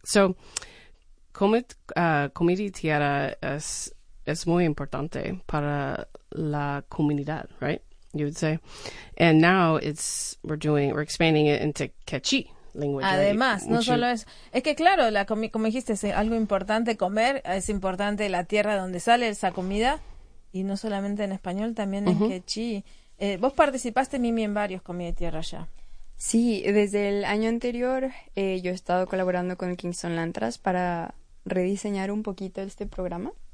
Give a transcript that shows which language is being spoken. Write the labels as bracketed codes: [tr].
[es] So, Comida y Tierra es muy importante para la comunidad, [en] right? You would say. And now we're expanding it into Quechí language, right? [es] Además, no [en] Which [es] solo [en] you [es] eso, es que claro, como dijiste, es algo importante comer, es importante la tierra donde sale esa comida, y no solamente en español, también en quechí. Vos participaste, Mimi, en varios Comida y Tierra allá. Sí, desde el año anterior yo he estado colaborando con el Kingston Land Trust para rediseñar un poquito este programa.